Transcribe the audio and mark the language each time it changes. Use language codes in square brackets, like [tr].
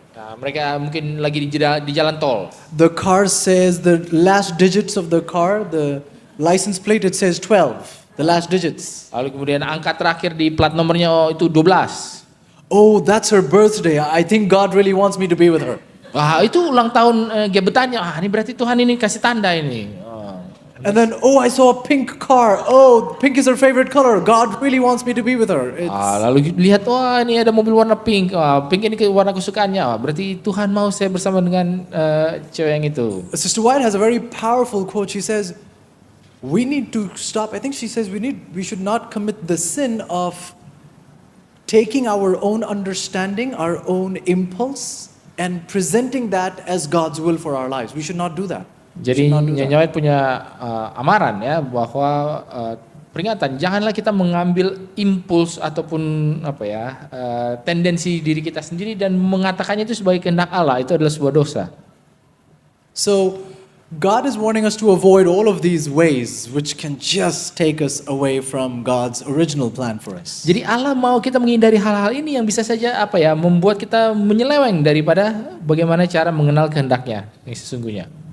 [id] Nah, mereka mungkin lagi di jalan tol. [en] The car says the last digits of the car, the license plate, it says 12, the last digits. [id] Lalu kemudian angka terakhir di plat nomornya itu 12. [en] Oh, that's her birthday. I think God really wants me to be with her. [id] Itu ulang tahun gebetannya. Ini berarti Tuhan ini kasih tanda ini. [en] And then, I saw a pink car. Pink is her favorite color. God really wants me to be with her. [id] Lalu lihat, ini ada mobil warna pink. Pink ini warna kesukaannya. Berarti Tuhan mau saya bersama dengan cewek yang itu. [en] Sister White has a very powerful quote. She says, we need to stop. I think she says we should not commit the sin of taking our own understanding, our own impulse, and presenting that as God's will for our lives. We should not do that. [id] Jadi Nyonya White punya amaran ya bahwa peringatan janganlah kita mengambil impuls ataupun tendensi diri kita sendiri dan mengatakannya itu sebagai kehendak Allah, itu adalah sebuah dosa. [en] So God is warning us to avoid all of these ways which can just take us away from God's original plan for us. [id] Jadi Allah mau kita menghindari hal-hal ini yang bisa saja membuat kita menyeleweng daripada bagaimana cara mengenal kehendaknya yang sesungguhnya.